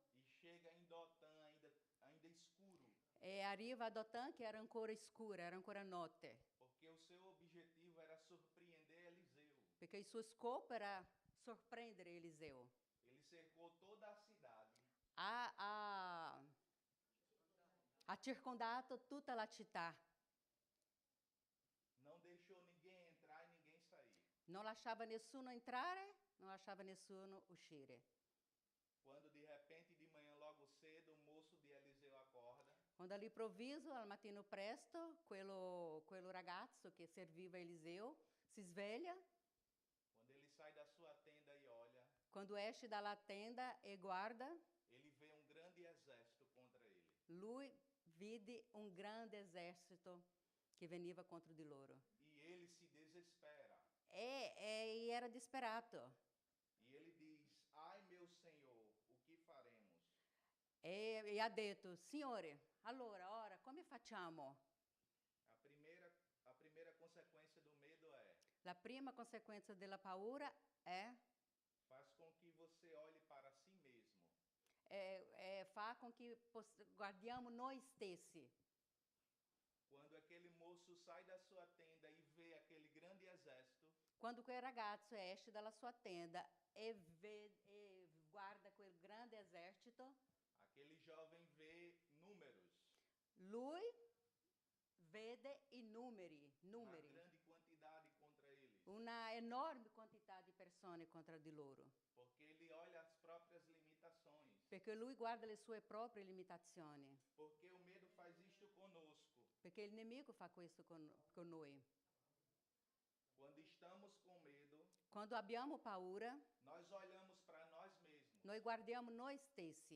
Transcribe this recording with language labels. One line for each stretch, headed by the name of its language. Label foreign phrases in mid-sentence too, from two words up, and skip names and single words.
Portuguese: e chega em Dotã ainda escuro,
Italian: e arriva a Dothan che era ancora scura, era ancora notte,
Portuguese: porque o seu objetivo era surpreender Eliseu.
Italian: perché il suo scopo era sorprendere Eliseo.
Portuguese: Ele cercou toda a cidade
Italian: Ha circondato tutta la città,
Portuguese: não deixou ninguém entrar e ninguém sair.
Italian: non lasciava nessuno entrare, non lasciava nessuno uscire.
Portuguese: Quando de repente de manhã logo cedo o moço de Eliseu acorda
Italian: Quando all'improvviso, al mattino presto, quello ragazzo che serviva Eliseo si sveglia,
Portuguese: quando ele sai da sua tenda e olha,
Italian: quando esce dalla tenda e guarda,
Portuguese: ele vê um grande exército contra ele.
Italian: lui vide un grande esercito che veniva contro di loro.
Portuguese: E ele se desespera.
Italian: E era disperato.
Portuguese: E ele diz: ai meu Senhor, o que faremos?
Italian: E ha detto, Signore, allora, ora, come facciamo?
Portuguese: A primeira consequência do medo é:
Italian: La prima conseguenza della paura è,
Portuguese: faz com que você olhe para si mesmo.
Italian: fa con che guardiamo noi stessi.
Portuguese: Quando aquele moço sai da sua tenda e vê aquele grande exército,
Italian: Quando quel ragazzo esce dalla sua tenda e guarda quel grande esercito,
Portuguese: aquele jovem vê números,
Italian: lui vede i numeri,
Portuguese: uma grande quantidade contra eles,
Italian: una enorme quantità di persone contro di loro,
Portuguese: porque ele olha as próprias limitações,
Italian: perché lui guarda le sue proprie limitazioni,
Portuguese: porque o medo faz isto conosco.
Italian: perché il nemico fa questo con noi.
Portuguese: Quando estamos com medo,
Italian: Quando abbiamo paura,
Portuguese: nós olhamos para nós mesmos,
Italian: noi guardiamo noi stessi,